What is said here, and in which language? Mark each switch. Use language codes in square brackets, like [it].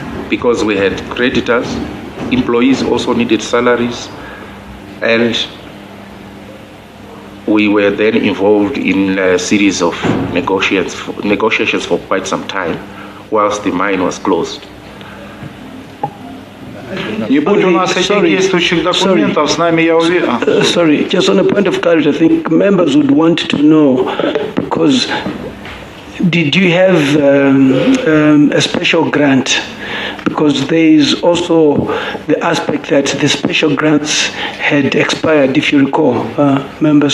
[en] Because we had creditors, employees also needed salaries, and we were then involved in a series of negotiations for quite some time whilst the mine was closed. [ru] Не будь у нас этих действующих документов, с нами, я уверен. [en] Sorry, just on a point of clarity, I think members would want to know, because did you have a special grant? Because there is also the aspect that the special grants had expired, if you recall, members.